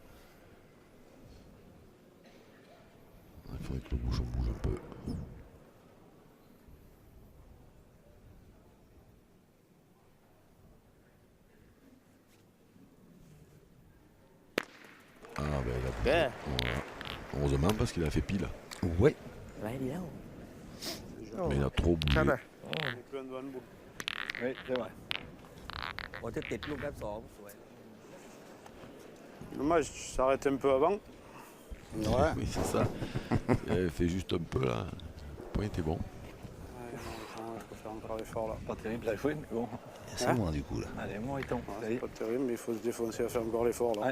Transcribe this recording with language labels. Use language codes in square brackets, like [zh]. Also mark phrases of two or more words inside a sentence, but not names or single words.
[fr] Il faudrait que le bouchon bouge un peu. Ah ben il a bougé. Voilà. Heureusement parce qu'il a fait pile. Ouais. [th] ไรดีแล้ว [fr] Mais il a trop [th] ชัด [fr] bougé. [th] เลย [fr] Plein de handball. Oui, c'est vrai. [th] โอ้จะติดลูกนัดสองสวย [fr] Dommage, tu s'arrêtes un peu avant. Ouais. Oui c'est ça. Il avait fait juste un peu là. Le point était bon. Ouais, non, il faut faire encore l'effort là. Pas terrible la jouer, mais bon. C'est loin du coup là. Allez, mon Riton. Ouais, c'est pas terrible, mais il faut se défoncer à faire encore l'effort là.